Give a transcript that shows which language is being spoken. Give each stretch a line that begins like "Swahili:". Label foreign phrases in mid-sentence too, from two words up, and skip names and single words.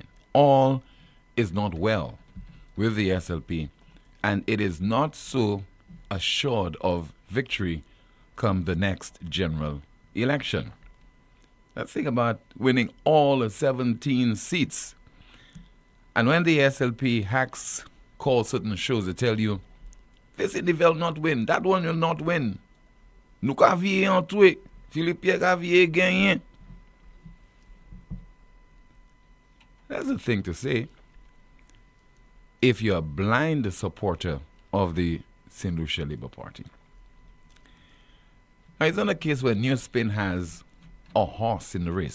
English: All is not well with the SLP, and it is not so assured of victory come the next general election. Let's think about winning all the 17 seats. And when the SLP hacks call certain shows, they tell you This city will not win. That one will not win.
Saint Lucian Creole French: Nou ka viye an toué. Philippe Pierre ka viye genyen.
English: That's the thing to say. If you're a blind supporter of the St. Lucia Labour Party. Now, it's not a case where NewsSpin has a horse in the race.